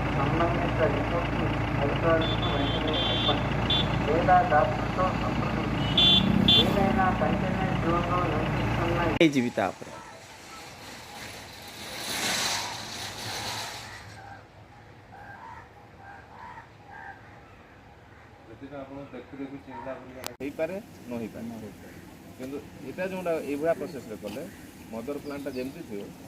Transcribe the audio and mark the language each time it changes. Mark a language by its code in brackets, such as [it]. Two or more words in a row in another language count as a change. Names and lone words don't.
[te] సంబంధిత రిపోర్ట్ని అధికారులకు వెంటనే చెప్పండి లేదా డాక్టర్తో సంప్రదించండి. ఏదైనా కంటైన్మెంట్ జోన్లో నివసిస్తున్న జీవిత [or] ହେଇପାରେ ନ ହେଇପାରେ କିନ୍ତୁ ଏଇଟା ଯେଉଁଟା ଏଇଭଳିଆ ପ୍ରୋସେସ୍ରେ କଲେ ମଦର ପ୍ଲାଣ୍ଟଟା ଯେମିତି ଥିବ